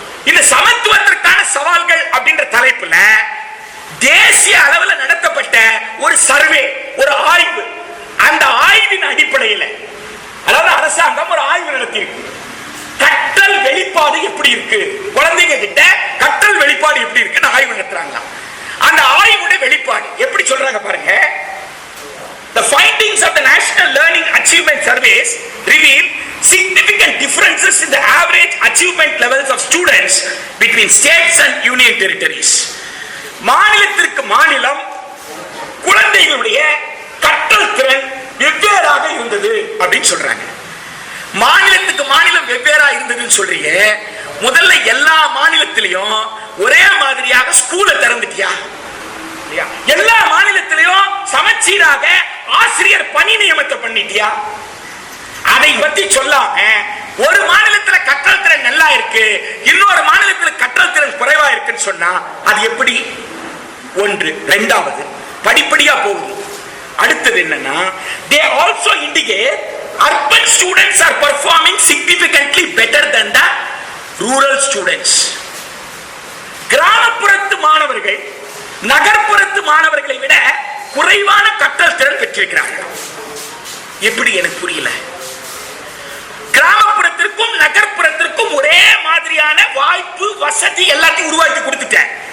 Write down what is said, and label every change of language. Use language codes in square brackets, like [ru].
[ta] இந்த சமத்துவத்திற்கான சவால்கள் அப்படின்ற தலைப்புல தேசிய அளவில் நடத்தப்பட்ட ஒரு சர்வே, ஒரு ஆய்வு, அந்த ஆய்வின் அடிப்படையில், அதாவது அரசாங்கம் ஒரு ஆய்வு நடத்தியிருக்கு. கற்றல் வெளிப்பாடு எப்படி இருக்கு, குழந்தைங்க கிட்ட கற்றல் வெளிப்பாடு எப்படி இருக்குன்னு ஆய்வு நடத்துறாங்க. அந்த ஆய்வுடைய வெளிப்பாடு எப்படி சொல்றாங்க பாருங்க. [en] The findings of the National Learning Achievement Surveys reveal significant differences in the average achievement levels of students between states and union territories. [ta] மாநிலத்திற்கு மாநிலம் குழந்தைகளுடைய கற்றல் திறன் வெவ்வேறாக இருந்தது அப்படின்னு சொல்றாங்க. மாநிலத்துக்கு மாநிலம் வெவ்வேறா இருந்ததுன்னு சொல்றீங்க. முதல்ல எல்லா மாநிலத்திலையும் ஒரே மாதிரியாக ஸ்கூலை திறந்துட்டியா? எல்லா மாநிலத்திலையும் சமச்சீராக ஆசிரியர் பணி நியமனத்தை பண்ணிட்டியா? அதை பத்தி சொல்லாம ஒரு மாநிலத்துல கற்றல் திறன் நல்லா இருக்கு, இன்னொரு மாநிலத்துல கற்றல் திறன் குறைவா இருக்குன்னு சொன்னா அது எப்படி? ஒன்று. இரண்டாவது, படிப்படியா போகுது. அடுத்தது என்னன்னா, [en] they also indicate urban students are performing significantly better than the rural students. [ta] கிராமப்புறத்து மாணவர்கள் நகர்ப்புறத்து மாணவர்களை விட குறைவான கற்றல் திறன் பெற்றிருக்கிறார்கள். எப்படி? எனக்கு புரியல. கிராமப்புறத்திற்கும் நகர்ப்புறத்திற்கும் ஒரே மாதிரியான வாய்ப்பு வசதி எல்லாத்தையும் உருவாக்கி கொடுத்துட்டேன்.